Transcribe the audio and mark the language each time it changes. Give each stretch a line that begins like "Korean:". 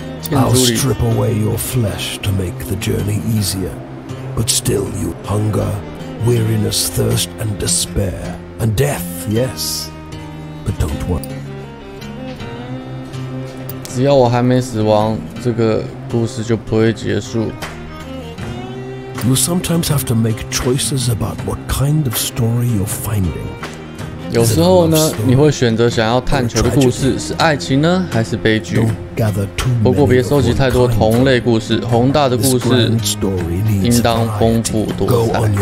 English: I'll strip away your flesh to make the journey easier, but still you hunger, weariness, thirst, and despair, and death, yes, but don't worry.
Chinese: 只要我还没死亡，这个故事就不会结束。
English: You sometimes have to make choices about what kind of story you're finding.
Chinese: 有时候呢，你会选择想要探求的故事是爱情呢，还是悲剧？不过别收集太多同类故事，宏大的故事应当丰富多彩。